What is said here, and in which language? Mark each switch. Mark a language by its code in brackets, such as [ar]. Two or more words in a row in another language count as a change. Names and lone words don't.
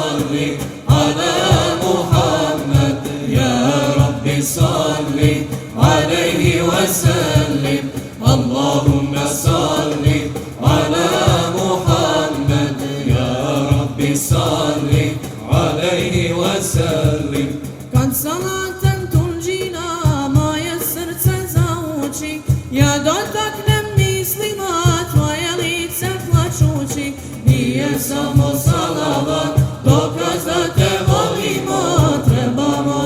[ar] صل على محمد يا رب صل عليه وسلم اللهم صل على محمد يا رب صل عليه وسلم [bs] Kad salatem tunđina moje srce zauči ja dotaknem mislima tvoje lice plačući nije samo salavat dokaz da te volimo trebamo